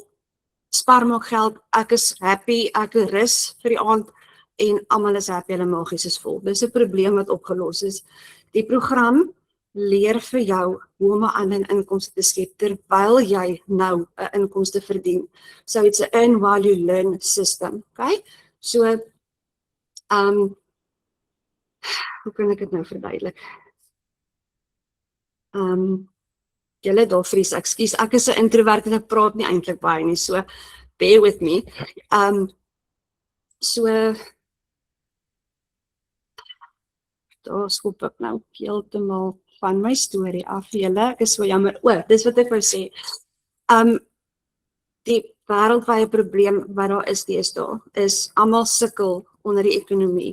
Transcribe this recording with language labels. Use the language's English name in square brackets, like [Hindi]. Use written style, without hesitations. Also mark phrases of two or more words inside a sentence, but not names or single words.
[Afrikaans] Spaar maak geld, ek is happy, ek rus vir die aand en almal is happy, hulle maagies is vol. Dis 'n probleem wat opgelos is. Die program leer vir jou hoe om 'n ander inkomste te skep terwyl jy nou 'n inkomste verdien. [English] So it's 'n earn while you learn system, okay? [Afrikaans] So hoe kan ek dit nou verduidelik? Julle daar vries, ekskuus, ek is 'n introvert en ek praat nie eintlik baie nie, [English] so bear with me. [Afrikaans] So daar skop ek nou heeltemal van my storie af, julle, ek is so jammer. Dis wat ek wou sê. Die wêreldwye probleem wat daar is deesdae, is almal sukkel onder die ekonomie.